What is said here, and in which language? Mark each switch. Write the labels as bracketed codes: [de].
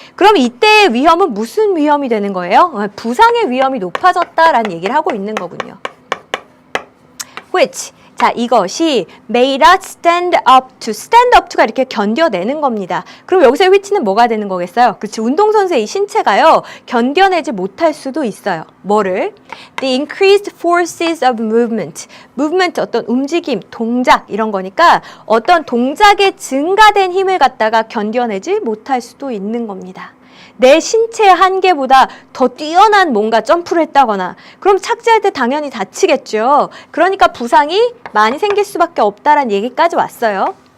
[ko] 그럼 이때의 위험은 무슨 위험이 되는 거예요? 부상의 위험이 높아졌다라는 얘기를 하고 있는 거군요. Which, 자, 이것이 [en] may not stand up to [ko] 가 이렇게 견뎌내는 겁니다. 그럼 여기서의 which는 뭐가 되는 거겠어요? 그렇지, 운동선수의 이 신체가요, 견뎌내지 못할 수도 있어요. 뭐를? [en] The increased forces of movement. [ko] movement, 어떤 움직임, 동작 이런 거니까 어떤 동작의 증가된 힘을 갖다가 견뎌내지 못할 수도 있는 겁니다. 내 신체의 한계보다 더 뛰어난 뭔가 점프를 했다거나 그럼 착지할 때 당연히 다치겠죠. 그러니까 부상이 많이 생길 수밖에 없다라는 얘기까지 왔어요.